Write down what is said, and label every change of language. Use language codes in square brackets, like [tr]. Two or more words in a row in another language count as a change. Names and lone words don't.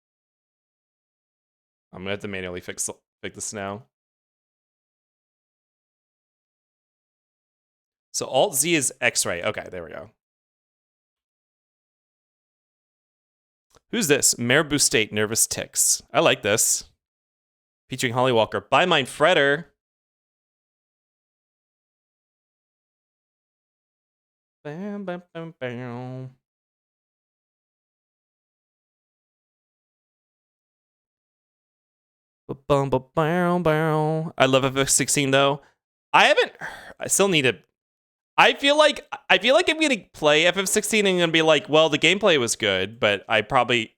[en] I'm gonna have to manually fix this now. So Alt-Z is X-ray. Okay, there we go. Who's this? Mayor Boostate, Nervous Ticks. I like this. Featuring Holly Walker. Buy Mine Fretter. Bam, bam, bam, bam. I love FF16 though. I still need to. I feel like I'm gonna play FF16 and I'm gonna be like, well, the gameplay was good, but I probably.